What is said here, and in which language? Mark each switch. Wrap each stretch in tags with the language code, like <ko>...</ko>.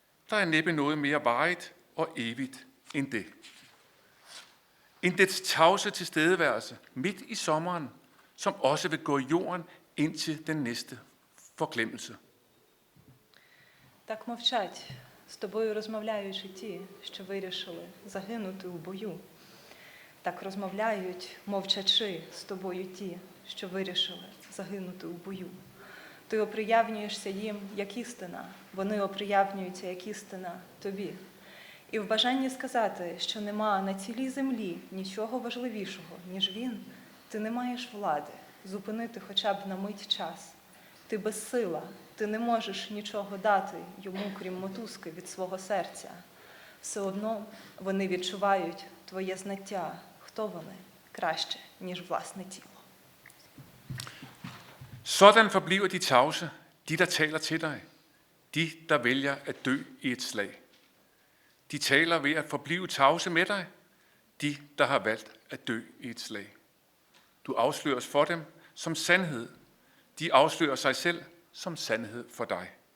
<da>Der er næppe noget mere varigt og evigt end det. End dets tavse tilstedeværelse midt i sommeren, som også vil gå i jorden indtil den næste forglemmelse.</da> <uk>Так мовчать, з тобою розмовляючи ті, що вирішили загинути у бою. Так розмовляють, мовчачи, з тобою ті, що вирішили загинути у бою. Ти оприявнюєшся їм як істина, вони оприявнюються як істина тобі. І в бажанні сказати, що нема на цілій землі нічого важливішого, ніж він, ти не маєш влади зупинити хоча б на мить час. Ти безсила, ти не можеш нічого дати йому, крім мотузки від свого серця. Все одно вони відчувають твоє знаття, хто вони, краще, ніж власне тіло.</uk> <da>Sådan forbliver de tavse, de der taler til dig, de der vælger at dø i et slag. De taler ved at forblive tavse med dig, de der har valgt at dø i et slag. Du afsløres for dem som sandhed, de afslører sig selv som sandhed for dig.</da>